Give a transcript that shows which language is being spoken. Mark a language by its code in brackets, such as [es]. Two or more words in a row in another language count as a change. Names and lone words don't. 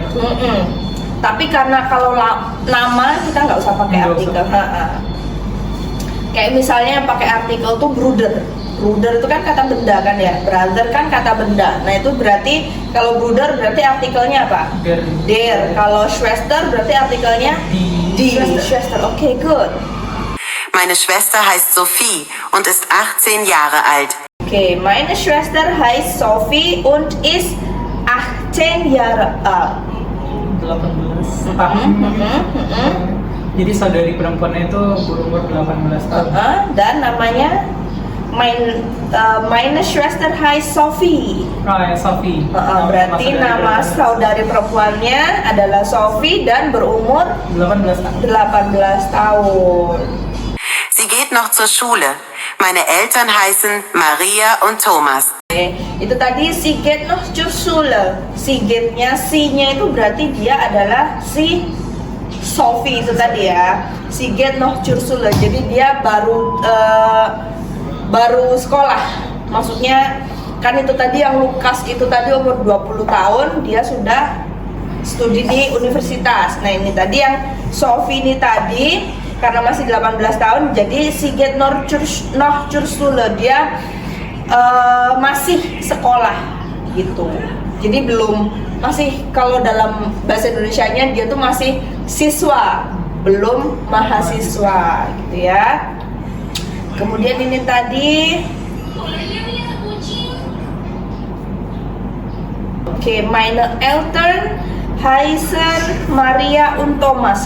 [id] Tapi karena kalau nama kita nggak usah pakai artikel. Kayak misalnya pakai artikel tuh brother. Brother itu kan kata benda kan ya. Brother kan kata benda. Nah itu berarti kalau brother berarti artikelnya apa? Der. Kalau Schwester berarti artikelnya die. Schwester. Oke, good. [de] Meine Schwester heißt Sophie und ist 18 Jahre alt. Okay, meine Schwester heißt Sophie und ist 18 Jahre alt. [id] 18 tahun. Jadi saudari perempuannya itu berumur 18 tahun. Dan namanya [de] meine Schwester heißt Sophie. [id] Ya, Sophie. Berarti nama saudari perempuannya adalah Sophie dan berumur 18 tahun. 18 tahun. [de] Sie geht noch zur Schule. Meine Eltern heißen Maria und Thomas. [id] Itu tadi [de] sie geht noch zur Schule. Sie geht- [id] nya, si-nya itu berarti dia adalah si Sophie itu tadi ya. [de] Sie geht noch zur Schule. [id] Jadi dia baru sekolah. Maksudnya kan itu tadi yang Lukas itu tadi umur 20 tahun, dia sudah studi di universitas. Nah, ini tadi yang Sophie ini tadi karena masih 18 tahun, jadi [de] sie geht noch zur Schule. [id] Dia masih sekolah gitu. Jadi belum, masih kalau dalam bahasa Indonesianya dia tuh masih siswa, belum mahasiswa gitu ya. Kemudian ini tadi [de] meine Eltern heißen Maria und Thomas.